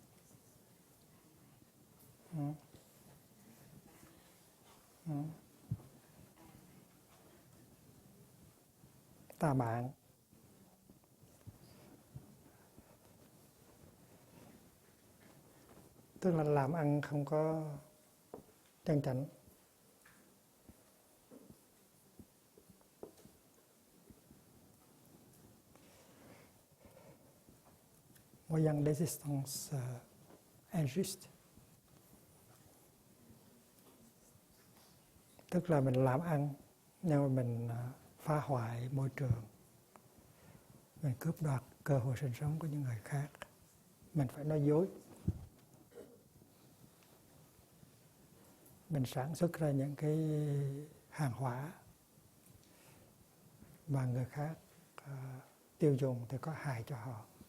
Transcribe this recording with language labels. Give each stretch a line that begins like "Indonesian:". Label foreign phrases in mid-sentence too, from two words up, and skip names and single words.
Vietnamese: Tà mạng. Tức là làm ăn không có chân chánh.
French: Moyen d'existence injuste.
Vietnamese: Tức là mình làm ăn nhưng mà mình phá hoại môi trường, mình cướp đoạt cơ hội sinh sống của những người khác, mình phải nói dối, mình sản xuất ra những cái hàng hóa mà người khác tiêu dùng thì có hại cho họ.